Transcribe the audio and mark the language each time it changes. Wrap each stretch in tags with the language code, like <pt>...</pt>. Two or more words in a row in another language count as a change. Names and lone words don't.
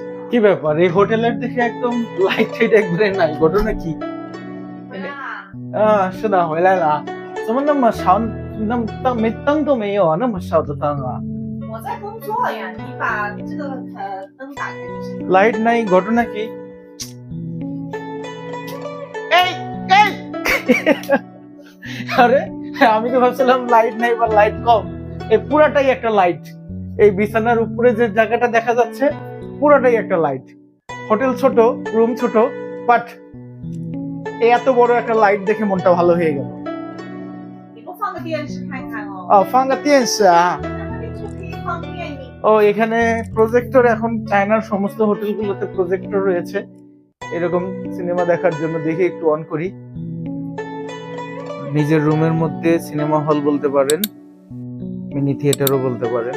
<bn>কি ব্যাপার এই হোটেলের দেখে একদম লাইট টাইট একবারে নাই, ঘটনা কি?</bn> <zh>回来啦！是的，回来了。怎么那么少？那么灯都没有啊，那么少的灯啊我在工作呀，你把这个灯打开就行了。</zh> <bn>লাইট নাই, ঘটনা কি? এই এই আরে আমি তো ভাবছিলাম লাইট নাই বা লাইট কম, এই পুরাটাই একটা লাইট। এই বিছানার উপরে যে জায়গাটা দেখা যাচ্ছে পুরাটাই একটা লাইট। হোটেল ছোট, রুম ছোট, বাট এত বড় একটা লাইট দেখে মনটা ভালো হয়ে গেল।</bn> <zh>你不放个电视看看哦？放个电视啊。那里就可以放电影。</zh> <bn>ও এখানে প্রজেক্টর, এখন চায়নার সমস্ত হোটেলগুলোতে প্রজেক্টর রয়েছে এরকম সিনেমা দেখার জন্য। দেখি একটু অন করি। নিজের রুমের মধ্যে সিনেমা হল বলতে পারেন, মিনি থিয়েটারও বলতে পারেন।</bn>